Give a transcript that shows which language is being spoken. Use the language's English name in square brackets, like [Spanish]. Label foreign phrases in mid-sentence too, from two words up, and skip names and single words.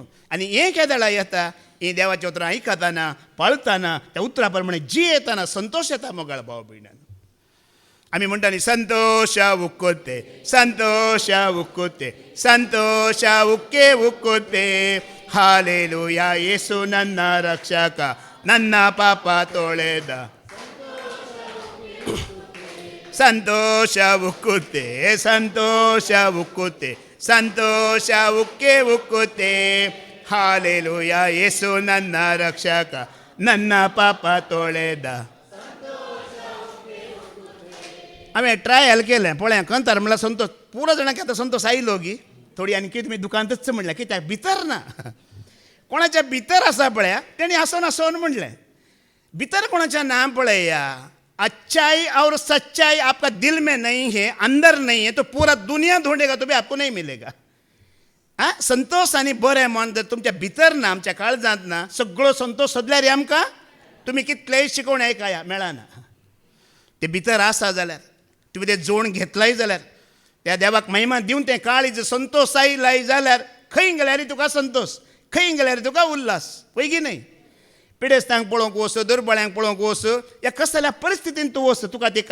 [Konkani] आनी हें केदाळा येता ही देवाच्या उतरां आयकताना पळताना त्या उतरां प्रमाणे जी येताना संतोष येता मोगाळ भाव भयणानो. आमी म्हणटा न्ही [Kannada] ಸಂತೋಷ ಉಕ್ಕುತ್ತೆ ಸಂತೋಷ ಉಕ್ಕುತ್ತೆ ಸಂತೋಷ ಉಕ್ಕೆ ಉಕ್ಕುತ್ತೆ ಹಾಲೆಲೂಯಾ ಯೇಸು ನನ್ನ ರಕ್ಷಕ ನನ್ನ ಪಾಪ ತೊಳೆದ. ಸಂತೋಷ ಉಕ್ಕುತ್ತೆ ಸಂತೋಷ ಉಕ್ಕುತ್ತೆ ಸಂತೋಷ ಉಕ್ಕೆ ಉಕ್ಕುತ್ತೆ ಹಾಲೆಲೂಯಾ ಯೇಸು ನನ್ನ ರಕ್ಷಕ ನನ್ನ ಪಾಪ ತೊಳೆದ. [Konkani] हांवें ट्रायल केलें पळय खंतर म्हणल्यार संतोष पुरो जाणांक आतां संतोष आयलो गी थोडी आणखी तुम्ही दुकानातच म्हणल्या की त्या भितर ना कोणाच्या भितर असा पळया त्यांनी हसवून म्हणलंय भितर कोणाच्या नाम पळया [Hindi] अच्छाई और सच्चाई आपका दिल में नहीं है अंदर नहीं है तो पूरा दुनिया ढूंढेगा तो भी आपको नहीं मिलेगा [Konkani] हा संतोष आणि बरें मन जर तुमच्या भितर ना आमच्या काळजांत ना सगळो संतोष सोदल्यार आमकां तुम्ही कितलेय शिकवण ऐकाया मेळना ते भितर आसा जाल्यार तुम्ही ते जोड घेतलाय जाल्यार त्या देवाक महिमा दिवन तें काळीज संतोष आयलाय जाल्यार खंय गेल्यार तुका संतोष खंय गेल्यार तुका उल्हास पैगी न्हय पिडेस्तांक पळोवंक वच दुर्बळ्यांक पळोवंक वच या कसल्या परिस्थितीन तूं वच तुका ती